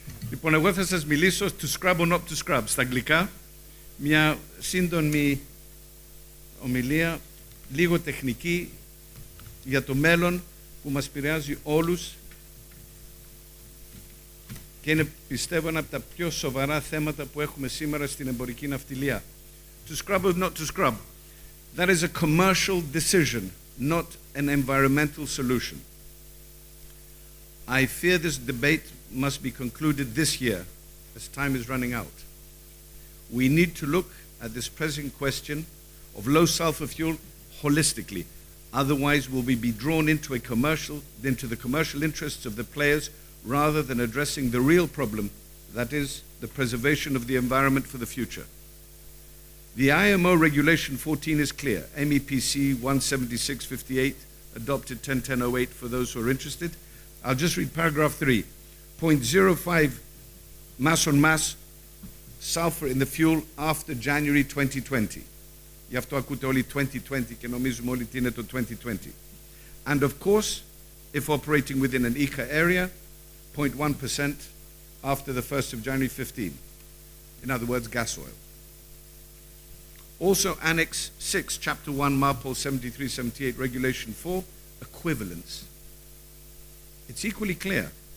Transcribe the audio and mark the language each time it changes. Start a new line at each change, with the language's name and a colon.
Greek: Λοιπόν, εγώ θα σας μιλήσω
English: to scrub or not to scrub,
Greek: στα αγγλικά, μια σύντομη ομιλία, λίγο τεχνική, για το μέλλον που μας επηρεάζει όλους και είναι, πιστεύω, ένα από τα πιο σοβαρά θέματα που έχουμε σήμερα στην εμπορική ναυτιλία.
English: To scrub or not to scrub. That is a commercial decision, not an environmental solution. I fear this debate must be concluded this year, as time is running out. We need to look at this pressing question of low sulfur fuel holistically. Otherwise, will we be drawn into the commercial interests of the players rather than addressing the real problem, that is, the preservation of the environment for the future. The IMO Regulation 14 is clear. MEPC 176/58, adopted 10/10/08 for those who are interested. I'll just read paragraph 3. 0.05 mass on mass sulfur in the fuel after January 2020.
Greek: Γι' αυτό ακούτε όλοι 2020 και νομίζουμε όλοι τι είναι το 2020.
English: And of course, if operating within an ECA area, 0.1% after the 1st of January 15. In other words, gas oil. Also, Annex 6, Chapter 1, MARPOL 73/78, Regulation 4, equivalence. It's equally clear.